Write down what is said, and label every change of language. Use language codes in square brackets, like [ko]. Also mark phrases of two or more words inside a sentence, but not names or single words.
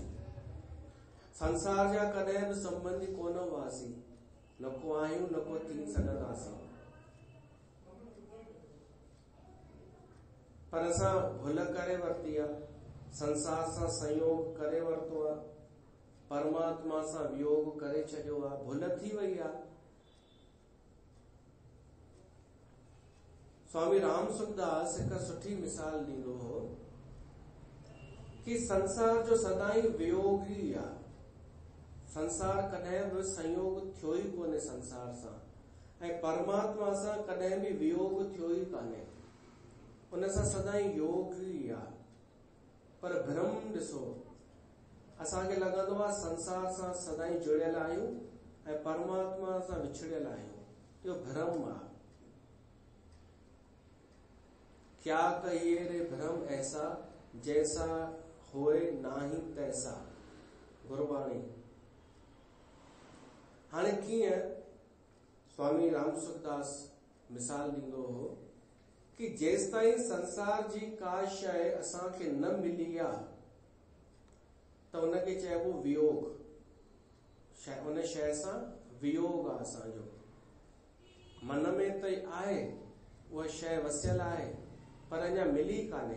[sd] संसार जा कॾहिं बि संबंधी कोन हुआसीं, न को आहियूं न को थी सघंदासीं। पर असां भुल करे वरिती आहे, संसार सां संयोग करे वरितो आहे, परमात्मा सां वियोग करे छॾियो आहे, भुल थी वई आहे। स्वामी राम सुखदास हिकु सुठी मिसाल ॾींदो हो कि संसार जो सदाई वियोग ई आहे। संसार कॾहिं बि संयोग थियो ई कोन्हे संसार सां, ऐं परमात्मा सां कॾहिं बि वियोग थियो ई कान्हे, उन सां सदाई योग ई आहे। पर भ्रम ॾिसो, असांखे लॻंदो आहे संसार सां सदाई जुड़ियल आहियूं ऐं परमात्मा सां विछड़ियल आहियूं, इहो भ्रम आहे। [hi] क्या कहिए रे भ्रम ऐसा, जैसा होए नाही तैसा, [sd] गुरबाणी। हाणे कीअं स्वामी राम सुखदास मिसाल ॾींदो हो कि जेसिताईं संसार जी का शइ असांखे न मिली आहे त उनखे चइबो वियोग, उन शइ सां वियोग आहे असांजो। मन में त आहे, उहा शइ वसियल आहे, पर अञा मिली कान्हे।